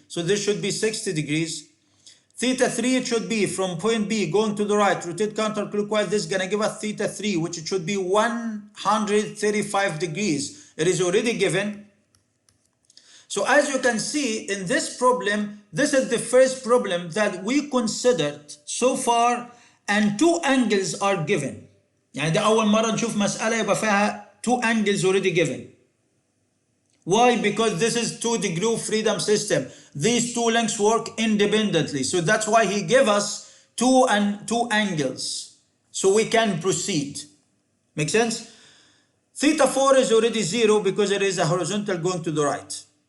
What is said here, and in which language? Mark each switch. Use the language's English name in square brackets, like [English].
[English] So this should be 60 degrees. Theta 3, it should be from point B going to the right, rotate counterclockwise, this is going to give us theta 3, which it should be 135 degrees. It is already given. So as you can see in this problem, this is the first problem that we considered so far, and 2 angles are given. [Arabic] يعني ده أول مرة نشوف مسألة يبقى فيها 2 [English] angles already given. Why? Because this is 2 degree of freedom system. These 2 lengths work independently. So that's why he gave us 2 angles. So we can proceed. Make sense? Theta 4 is already 0 because it is a horizontal going to the right.